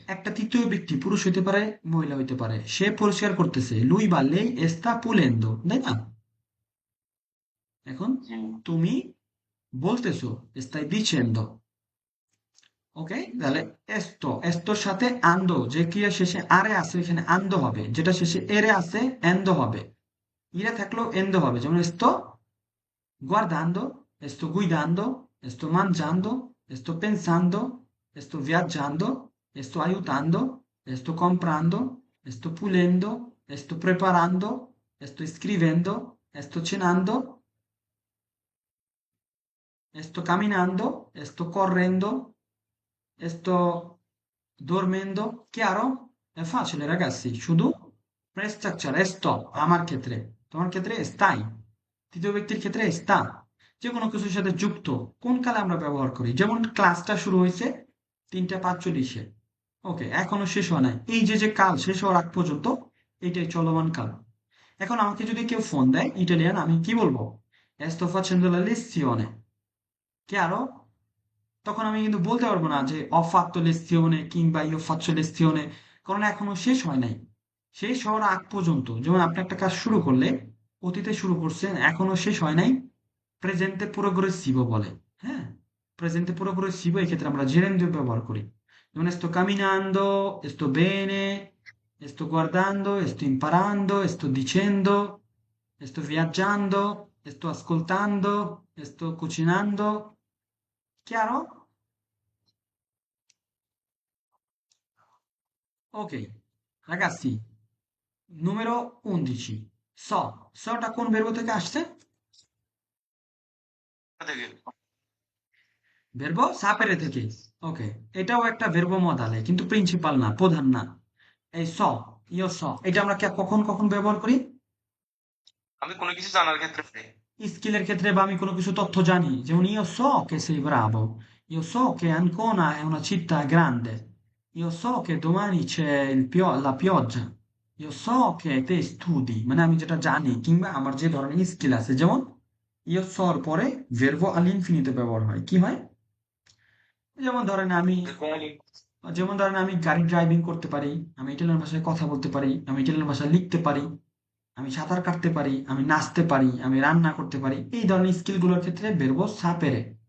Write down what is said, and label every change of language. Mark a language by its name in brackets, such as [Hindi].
[Bangla] একটা তৃতীয় ব্যক্তি, পুরুষ হইতে পারে, মহিলা হইতে পারে, সে পরিষ্কার করতেছে, লুই বা লেই স্তা পুলেন্দো, তাই না? এখন [Italian] sì, [Bangla] তুমি বলতেছো, স্তাই [Italian] dicendo, [Bangla] ওকে, তাহলে এস্তোর সাথে আন্দো, যে ক্রিয়া শেষে আরে আছে এখানে আন্দো হবে, যেটা শেষে এরে আছে এন্দো হবে। ইরে থাকলেও এন্দো হবে, যেমন [Italian] guardando, sto guidando, sto mangiando, sto pensando, sto viaggiando, sto aiutando, sto comprando, sto pulendo, sto preparando, sto scrivendo, sto cenando, sto camminando, sto correndo, sto dormendo. Chiaro? È facile, ragazzi. [Bangla] শুধু প্রেস স্ট্রাকচার [Italian] sto, [Bangla] আমার ক্ষেত্রে, তোমার ক্ষেত্রে স্থাই, তৃতীয় ব্যক্তির ক্ষেত্রে [Italian] sta, [Bangla] যে কোনো কিছুর সাথে যুক্ত, কোন কালে আমরা ব্যবহার করি। যেমন ক্লাসটা শুরু হয়েছে 3:45-এ, ওকে, এখনো শেষ হয় নাই, এই যে যে কাল শেষ হওয়ার আগ পর্যন্ত এইটাই চলমান কাল। এখন আমাকে যদি কেউ ফোন দেয় ইটালিয়ান, আমি কি বলবো? [Italian] sto facendo la lezione, chiaro? [Bangla] তখন আমি কিন্তু বলতে পারবো না যে [Italian] ho fatto lezione [Bangla] কিংবা [Italian] io faccio lezione, [Bangla] কারণ এখনো শেষ হয় নাই। শেষ হওয়ার আগ পর্যন্ত, যেমন আপনি একটা কাজ শুরু করলে, অতীতে শুরু করছেন, এখনো শেষ হয় নাই, প্রেজেন্টে progressivo বলে। হ্যাঁ, প্রেজেন্টে progressivo, এক্ষেত্রে আমরা gerundio ব্যবহার করি। [Italian] যেমন sto camminando, sto bene, sto guardando, sto imparando, sto dicendo, sto viaggiando, sto ascoltando, sto cucinando. Chiaro? Ok, ragazzi, numero 11. [Bangla] Soটা কোন verbo থেকে আসছে? [Italian] vedete Verbo sapere থেকে। [Bangla] ওকে, এটাও একটা verbo modale, কিন্তু প্রিন্সিপাল না, প্রধান না। এই io so, এটা আমরা কখন কখন ব্যবহার করি? আমি কোনো কিছু জানার ক্ষেত্রে [Italian] স্কিলের ক্ষেত্রে, বা আমি কোনো কিছু তথ্য জানি, যেমন io so che sei bravo, io so che Ancona è una città grande, io so che domani c'è la pioggia, io so che te studi, [Bangla] মানে আমি যেটা জানি, কিংবা আমার যে ধরনের স্কিল আছে, যেমন [Italian] io so এর পরে verbo all'infinito [Bangla] ব্যবহার হয়, কি হয়? যেমন ধরেন আমি যেমন ধরেন গাড়ি ড্রাইভিং করতে পারি, আমি ইটালিয়ান ভাষায় কথা বলতে পারি, আমি ইটালিয়ান ভাষায় লিখতে পারি, আমি সাঁতার কাটতে পারি, আমি নাচতে পারি, আমি রান্না করতে পারি, এই ধরনের স্কিলগুলোর ক্ষেত্রে বেরবো সাপেরে।